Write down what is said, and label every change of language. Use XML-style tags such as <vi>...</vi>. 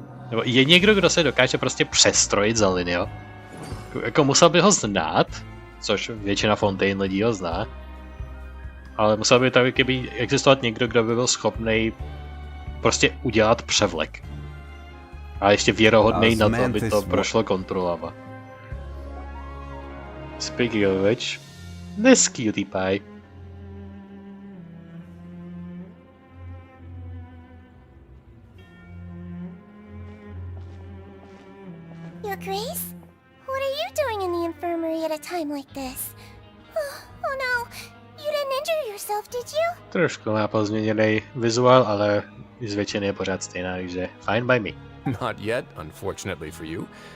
<cs>Nebo je někdo, kdo se dokáže prostě přestrojit za Linyho? Jako musel by ho znát, což většina Fontaine lidí ho zná. Ale musel by taky existovat někdo, kdo by byl schopný prostě udělat převlek. A ještě věrohodný na to, aby to prošlo kontrolama.</cs> <en>Speaking of which, this cutie pie. Your Grace? What are you doing in the infirmary at a time like this? Oh no, you didn't injure yourself, did you?</en> <cs>Trošku má pozměněný vizuál, ale z většiny je pořád stejná, takže</cs> <en>fine by me. Not yet, unfortunately for you.</en>